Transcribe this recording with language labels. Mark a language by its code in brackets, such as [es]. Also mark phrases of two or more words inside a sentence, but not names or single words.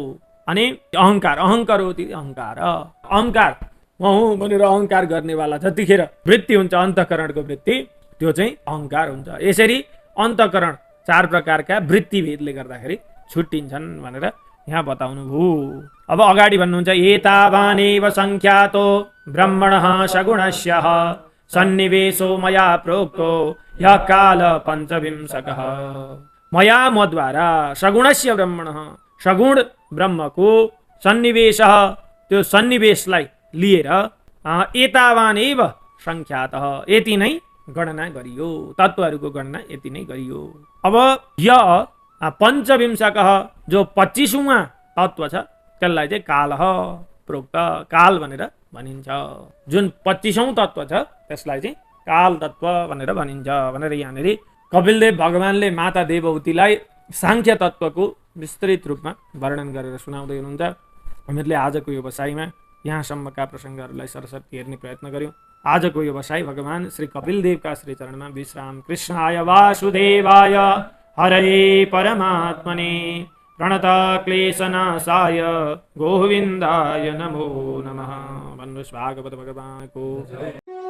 [ne] अनि अहङ्कार, अहङ्कार हो त्यो अहङ्कार, अहङ्कार म हुँ भनेर अहङ्कार गर्नेवाला जतिखेर वृत्ति हुन्छ अन्तःकरणको वृत्ति त्यो चाहिँ अहङ्कार हुन्छ। यसरी अन्तःकरण 4 प्रकारका वृत्ति भेदले गर्दाखेरि छुट्टिन्छन् भनेर यहाँ बताउनु भयो। अब अगाडि भन्नुहुन्छ [sa] एतावानेव संख्यातो ब्रह्मणः सगुणस्य सन्निवेशो मया प्रोक्तो यः काल पञ्चविंशकः। मया मद्वारा सगुणस्य ब्रह्मणः, [ne] सगुण ब्रह्मको सन्निवेशः, त्यो सन्निवेशलाई लिएर [sa] एतावानेव संख्यातः, [ne] यति नै गणना गरियो, तत्त्वहरूको गणना यति नै गरियो। अब य पञ्चविंशकः जो 25वां तत्त्व छ त्यसलाई चाहिँ [sa] कालः प्रोक्त, [ne] काल भनेर भनिन्छ। जुन 25औं तत्त्व छ त्यसलाई चाहिँ काल तत्त्व भनेर भनिन्छ भनेर यहाँनिर कपिलदेव भगवानले माता देवहूतिलाई सांख्य तत्त्वको विस्तृत रूपमा वर्णन गरेर सुनाउँदै हुनुहुन्छ। हामीहरूले आजको यो बसाइमा यहाँसम्मका प्रसङ्गहरूलाई सरसर्ती हेर्ने प्रयत्न गर्यौँ। आजको यो बसाइ भगवान श्री कपिलदेवका श्री चरणमा विश्राम। [sa] कृष्णाय वासुदेवाय हरये परमात्मने प्रणत क्लेशनाशाय गोविन्दाय नमो नमः। [ne] भन्नुहोस् भागवत भगवानको